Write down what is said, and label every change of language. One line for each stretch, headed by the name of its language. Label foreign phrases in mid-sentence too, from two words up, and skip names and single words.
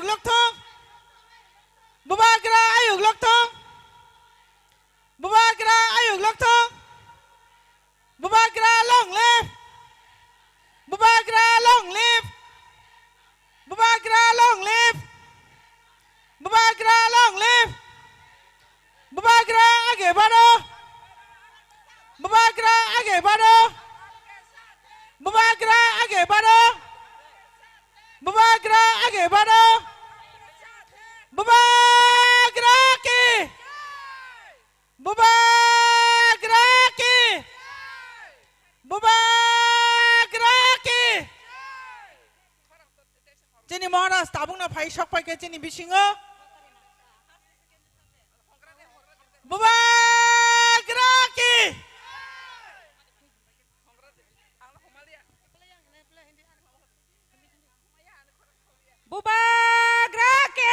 Kok Borok: लखथों बुबाग्रा आयुग लखथों बुबाग्रा आयुग लखथों बुबाग्रा लंले बुबाग्रा लंले बुबाग्रा लंले बुबाग्रा लंले बुबाग्रा
Hindi: आगे बढ़ो
Kok Borok: बुबाग्रा
Hindi: आगे बढ़ो
Kok Borok: बुबाग्रा
Hindi: आगे बढ़ो
Kok Borok: बुबाग्रा
Hindi: आगे बढ़ो
Kok Borok: बुबाग्रा की बुबाग्रा की बुबाग्रा की जोंनि महाराज ताबुंना फाइ सकपाइके जोंनि बिसिङो बुबाग्रा की बुबाग्रा के